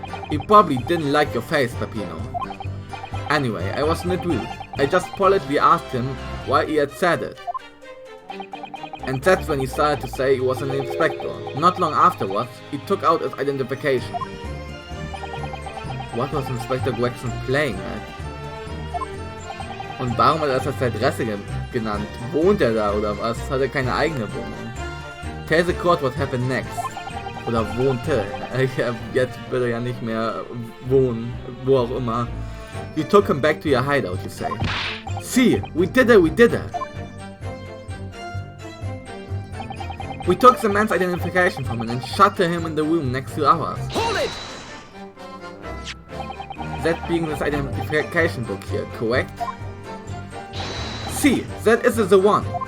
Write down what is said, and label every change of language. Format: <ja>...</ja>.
<en>He probably didn't like your face, Peppino. Anyway, I was not rude. I just politely asked him why he had said it. And that's when he started to say he was an inspector. Not long afterwards, he took out his identification. What was Inspector Gregson playing at?</en> <de>Und warum hat er das als Adresse genannt? Wohnt er da oder was? Hat er keine eigene Wohnung?</de> <en>Tell the court what happened next.</en> <de>Oder wohnte. Jetzt will er ja nicht mehr wohnen, wo auch immer.</de> <en>You took him back to your hideout, you say. See, we did it. We took the man's identification from him and shut him in the room next to ours. Hold it! That being this identification book here, correct? See, that is the one.</en>